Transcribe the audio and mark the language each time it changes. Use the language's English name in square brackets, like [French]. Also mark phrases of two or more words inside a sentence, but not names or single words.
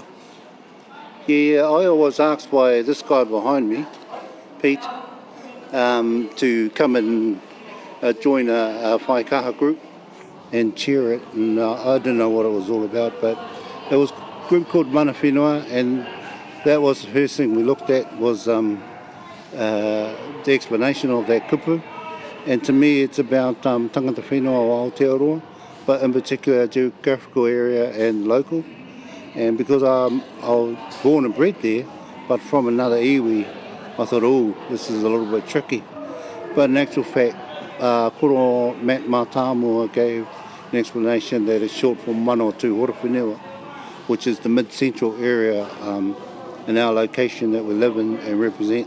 [English] Yeah, I was asked by this guy behind me, Pete, to come and join a whaikaha group and cheer it. And I didn't know what it was all about, but it was a group called Mana Whenua, and that was the first thing we looked at was the explanation of that kupu. And to me, it's about [Māori] tangata whenua o Aotearoa, [English] but in particular geographical area and local. And because I was born and bred there, but from another iwi, I thought, oh, this is a little bit tricky. But in actual fact, Koro Matt Mātāmua gave an explanation that it's short for Mana o Tū Horowhenua, which is the mid-central area in our location that we live in and represent.